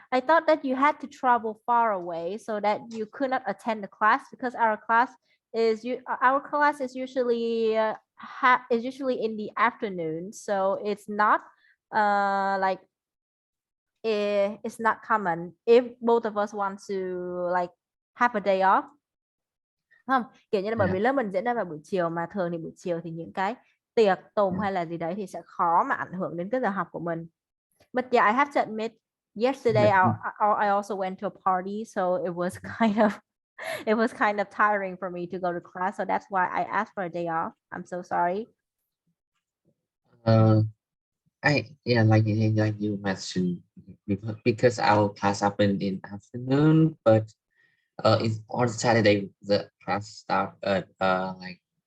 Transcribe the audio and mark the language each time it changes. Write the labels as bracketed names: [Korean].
[English] I thought that you had to travel far away so that you could not attend the class because our class is usually is usually in the afternoon, so it's not like it's not common if both of us want to like have a day off. [Vietnamese] Không, kiểu như là bởi [English] Yeah. [Vietnamese] vì lớp mình diễn ra vào buổi chiều mà thường thì buổi chiều thì những cái tiệc tùng [English] Yeah. [Vietnamese] hay là gì đấy thì sẽ khó mà ảnh hưởng đến cái giờ học của mình. [English] But yeah, I have to admit, yesterday I also went to a party, so it was kind of it was kind of tiring for me to go to class. So that's why I asked for a day off. I'm so sorry. Uh, like you mentioned because our class happened in afternoon, but it's on Saturday the class start at like